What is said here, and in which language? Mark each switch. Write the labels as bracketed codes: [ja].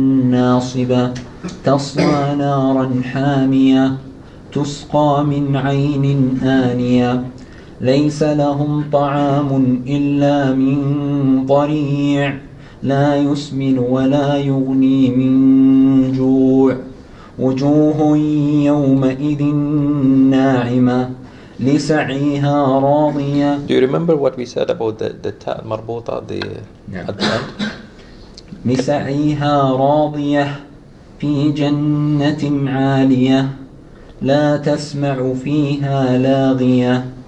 [ar] ناصبة تصلى نارا حامية تسقى من عين آنية ليس لهم طعام إلا من ضريع لا يسمن ولا يغني من جوع وجوه يومئذ ناعمة لسعيها راضية. [en] Do you remember what we said about the ta marbuta at the end? [ar] لسعيها راضية في جنة عالية لا تسمع فيها لاغية